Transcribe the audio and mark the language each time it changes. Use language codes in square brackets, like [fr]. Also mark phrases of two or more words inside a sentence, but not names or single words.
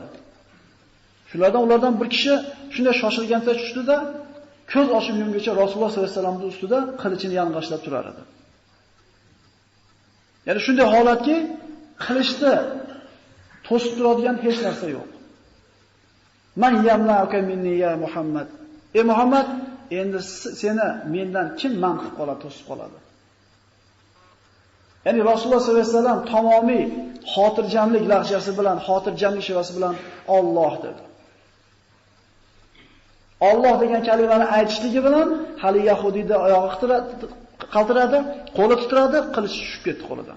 [uz] Ulardan bir kishi shunday shoshilgancha tushdi-da, ko'z ochib yumguncha Rasululloh [ar] صلى الله عليه وسلم [uz] ustida qilichini yang'ashlab turar edi. Ya'ni shunday holatki, qilichni to'sib turadigan hech narsa yo'q. [ar] من يمنعك مني يا محمد. [uz] Ey Muhammad, endi seni mendan kim man qilib qoladi, to'sib qoladi? Ya'ni Rasululloh [ar] صلى الله عليه وسلم [uz] tamomiy xotirjamlik lahjasi bilan, xotirjamlik shivasi bilan Alloh dedi. Alloh degan kalimani aytishligi bilan hali yahudiyda oyog'i qaltiradi, qo'li titradi, qilich tushib ketdi qo'lidan.